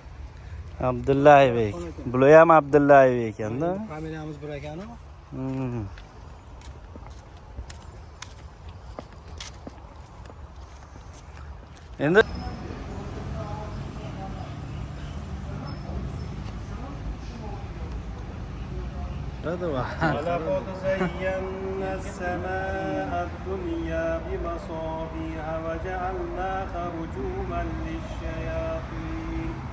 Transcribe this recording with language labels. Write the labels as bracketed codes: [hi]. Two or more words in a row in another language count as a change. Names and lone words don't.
[uz] Abdullayev. Bular ham Abdullayev ekanda. Familiyamiz bir ekan-ku. Endi [ar] ولقد زينا السماء الدنيا بمصابيح وجعلناها رجوما للشياطين